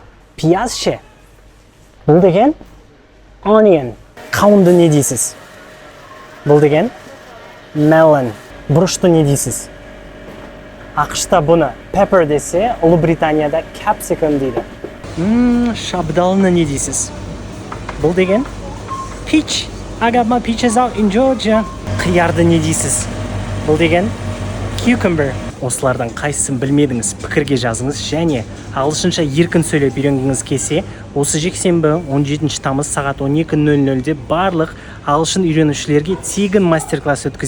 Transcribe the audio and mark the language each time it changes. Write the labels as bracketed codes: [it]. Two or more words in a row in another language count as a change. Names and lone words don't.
[kk] Пияз ше? Бұл деген onion. Қауынды не дейсіз? Бұл деген melon. Бұрышты не дейсіз? Ақшта бұны pepper десе, Ұлыбританияда capsicum дейді. Шабдалыны не дейсіз? Бұл деген peach. [en] I got my peaches out in Georgia. [kk] Қиярды не дейсіз? Бұл деген cucumber. Осылардан қайсысын білмедіңіз, пікірге жазыңыз, және ағылшынша еркін сөйлеп үйренгіңіз келсе, осы жексенбі 17 тамыз сағат 12:00-де барлық ағылшын үйренушілерге тегін мастер-класс өткіземін.